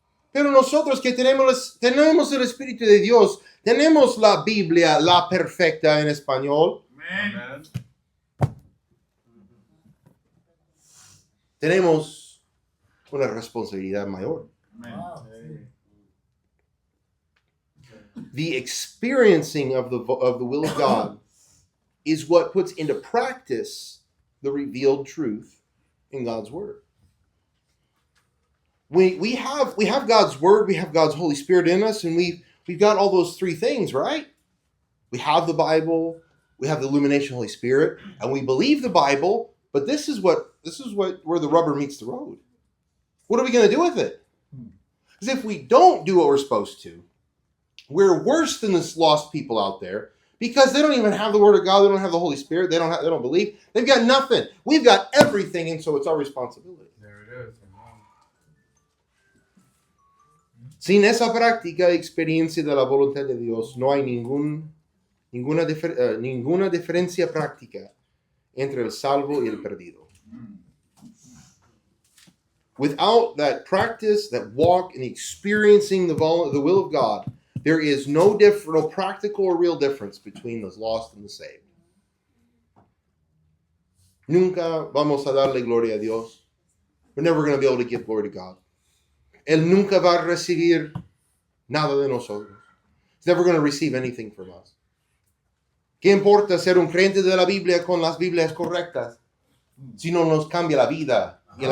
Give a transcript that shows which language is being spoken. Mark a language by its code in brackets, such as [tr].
[es] Pero nosotros que tenemos el Espíritu de Dios, tenemos la Biblia, la perfecta en español, Amén. [en] Amen. [es] tenemos una responsabilidad mayor. Amén. [en] The experiencing of the will of God is what puts into practice the revealed truth in God's Word. We have God's Word, we have God's Holy Spirit in us, and we've got all those three things, right? We have the Bible, we have the illumination of the Holy Spirit, and we believe the Bible, but this is where the rubber meets the road. What are we going to do with it? Because if we don't do what we're supposed to, we're worse than this lost people out there because they don't even have the Word of God. They don't have the Holy Spirit. They don't believe. They've got nothing. We've got everything, and so it's our responsibility. There it is. Amen. [es] Sin esa práctica, experiencia de la voluntad de Dios, no hay ninguna diferencia práctica entre el salvo y el perdido. [en] Without that practice, that walk in experiencing the will of God, there is no practical or real difference between the lost and the saved. [es] Nunca vamos a darle gloria a Dios. [en] We're never going to be able to give glory to God. [es] Él nunca va a recibir nada de nosotros. [en] He's never going to receive anything from us. [es] ¿Qué importa ser un creyente de la Biblia con las Biblias correctas si no nos cambia la vida y el